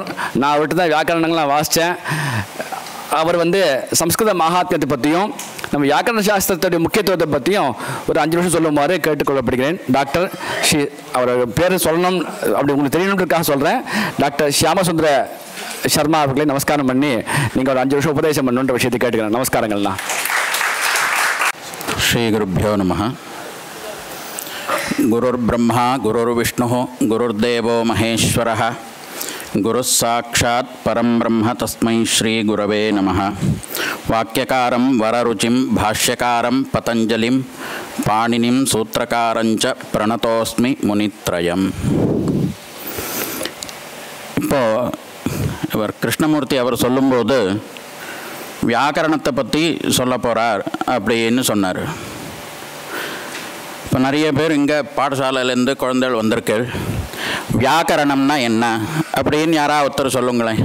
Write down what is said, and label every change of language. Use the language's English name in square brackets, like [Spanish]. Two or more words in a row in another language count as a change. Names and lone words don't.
[Tamil] நான் அவர்கிட்ட தான் வியாக்கரணங்கள்லாம் வாசித்தேன். அவர் வந்து சம்ஸ்கிருத மகாத்மியத்தை பற்றியும் நம்ம வியாக்கரண சாஸ்திரத்துடைய முக்கியத்துவத்தை பற்றியும் ஒரு 5 நிமிஷம் சொல்லுமாறு கேட்டுக்கொள்ளப்படுகிறேன். டாக்டர் அவர் பேர் சொல்லணும் அப்படி உங்களுக்கு தெரியணுன்றதுக்காக சொல்கிறேன். டாக்டர் ஷியாமசுந்தர சர்மா அவர்களை நமஸ்காரம் பண்ணி நீங்கள் ஒரு 5 நிமிஷம் உபதேசம் பண்ணுன்ற விஷயத்தை கேட்டுக்கிறேன். நமஸ்காரங்கள்ண்ணா. [Sanskrit] श्री गुरुभ्यो नमः. गुरुर्ब्रह्मा गुरुर्विष्णुः गुरुर्देवो महेश्वरः गुरुस्साक्षात् परं ब्रह्म तस्मै श्री गुरवे नमः. वाक्यकारं वररुचिं भाष्यकारं पतञ्जलिं पाणिनिं सूत्रकारञ्च प्रणतोस्मि मुनित्रयम्. [Tamil] இப்போ இவர் கிருஷ்ணமூர்த்தி அவர் சொல்லும்போது வியாக்கரணத்தை பற்றி சொல்ல போகிறார் அப்படின்னு சொன்னார். இப்போ நிறைய பேர் இங்கே பாடசாலையிலேருந்து குழந்தைகள் வந்திருக்கு. வியாக்கரணம்னா என்ன அப்படின்னு யாராவது ஒருத்தர் சொல்லுங்களேன்.